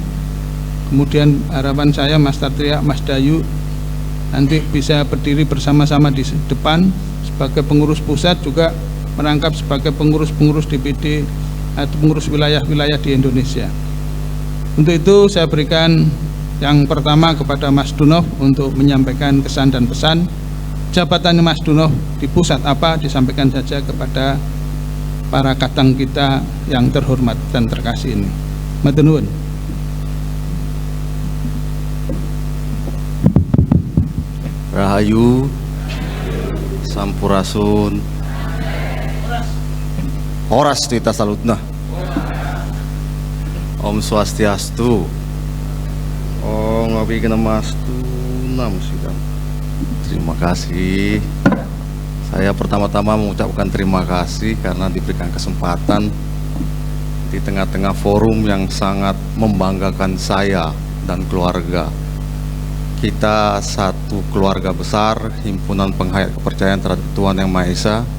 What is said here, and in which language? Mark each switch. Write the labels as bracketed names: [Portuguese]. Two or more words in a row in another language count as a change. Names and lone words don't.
[Indonesian] Kemudian harapan saya Mas Satria, Mas Dayu nanti bisa berdiri bersama-sama di depan sebagai pengurus pusat, juga merangkap sebagai pengurus-pengurus DPD atau pengurus wilayah-wilayah di Indonesia. Untuk itu saya berikan yang pertama kepada Mas Dunoh untuk menyampaikan kesan dan pesan. Jabatannya Mas Dunoh di pusat apa, disampaikan saja kepada para kadang kita yang terhormat dan terkasih ini. [Javanese] Matur nuwun. [Balinese] Rahayu, Sampurasun, Horas Tita Salutna, Om Swastiastu, [Sanskrit] Om Abhigamastu Namo Buddhaya. [Indonesian] Terima kasih. Saya pertama-tama mengucapkan terima kasih karena diberikan kesempatan di tengah-tengah forum yang sangat membanggakan saya dan keluarga. Kita satu keluarga besar, himpunan penghayat kepercayaan terhadap Tuhan Yang Maha Esa.